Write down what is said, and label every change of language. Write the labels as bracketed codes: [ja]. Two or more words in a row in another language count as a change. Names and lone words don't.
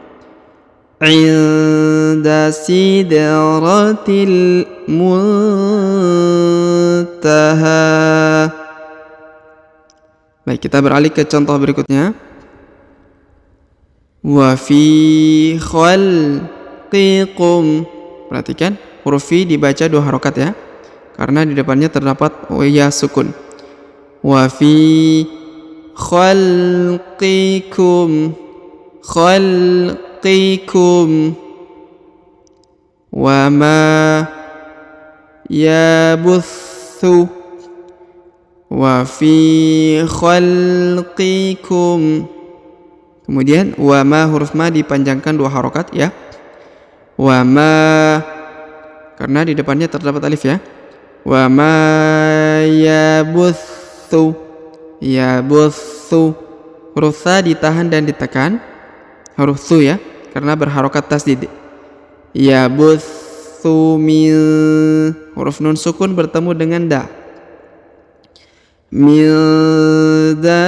[ar] عند سدرة المنتهى. [id] Baik, kita beralih ke contoh berikutnya. [ar] وفي خلقكم. [id] Perhatikan, huruf fi dibaca 2 harokat ya, karena di depannya terdapat ya sukun. [ar] وفي خلقكم وما يبث. وفي خلقكم. [id] Kemudian [ar] وما, [id] huruf ma dipanjangkan 2 harokat ya. [ar] وما, [id] karena di depannya terdapat alif ya. [ar] وما يبث. [id] Huruf tha ditahan dan ditekan, huruf thu ya, karena berharokat tasdid. [ar] يبث من. [id] Huruf nun sukun bertemu dengan da. [ar] من دا.